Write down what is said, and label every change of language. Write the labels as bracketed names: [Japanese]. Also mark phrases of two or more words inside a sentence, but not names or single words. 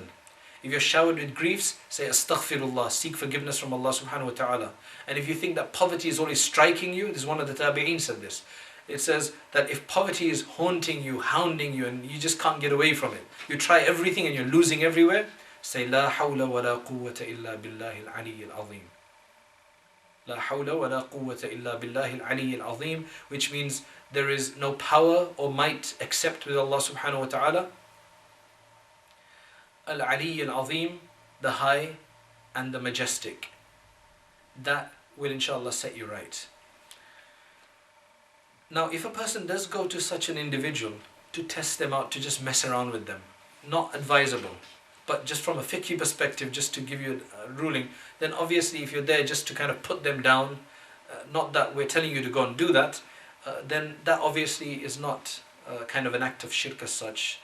[English] If you're showered with griefs, say astaghfirullah, seek forgiveness from Allah [Arabic] سبحانه وتعالى. [English] And if you think that poverty is always striking you, this is one of the tabi'een said this. It says that if poverty is haunting you, hounding you, and you just can't get away from it, you try everything and you're losing everywhere, [Arabic] لا حول ولا قوة إلا بالله العلي العظيم. لا حول ولا قوة إلا بالله العلي العظيم, [English] which means there is no power or might except with Allah [Arabic] سبحانه وتعالى. العلي العظيم, [English] the high and the majestic. That will inshallah set you right. Now, if a person does go to such an individual to test them out, to just mess around with them, not advisable, but just from a fiqh perspective, just to give you a ruling, then obviously if you're there just to kind of put them down, not that we're telling you to go and do that, then that obviously is not kind of an act of shirk as such.